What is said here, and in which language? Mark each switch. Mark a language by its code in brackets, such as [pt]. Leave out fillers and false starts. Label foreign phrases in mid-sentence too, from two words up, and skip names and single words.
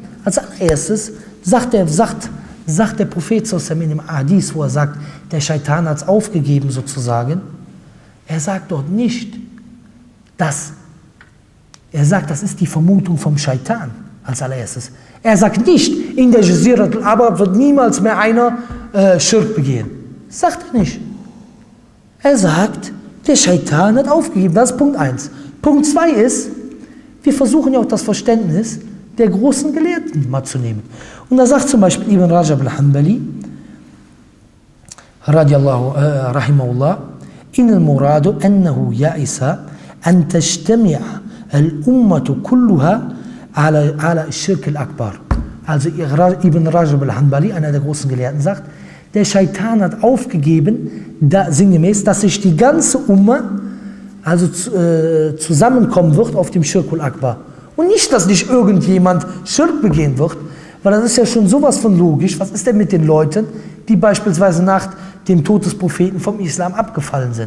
[de] Als allererstes sagt der Prophet in dem Hadith, wo er sagt, der Scheitan hat es aufgegeben sozusagen, er sagt dort nicht, er sagt, das ist die Vermutung vom Scheitan als allererstes. Er sagt nicht, in der Jazirat al-Arab wird niemals mehr einer Schirk begehen. Das sagt er nicht. Er sagt, der Scheitan hat aufgegeben. Das ist Punkt 1. Punkt 2 ist, wir versuchen ja auch das Verständnis der großen Gelehrten mal zu nehmen. Und da sagt zum Beispiel Ibn Rajab al-Hanbali, rahimahullah, in [ar] المراد أنه يئس أن تجتمع الأمة كلها على الشرك الأكبر. [de] Also Ibn Rajab al-Hanbali, einer der großen Gelehrten, sagt, der Scheitan hat aufgegeben, sinngemäß, dass sich die ganze Umma zusammenkommen wird auf dem [ar] الشرك الأكبر. [de] Und nicht, dass nicht irgendjemand Schirk begehen wird, weil das ist ja schon sowas von logisch. Was ist denn mit den Leuten, die beispielsweise nach dem Tod des Propheten vom Islam abgefallen sind?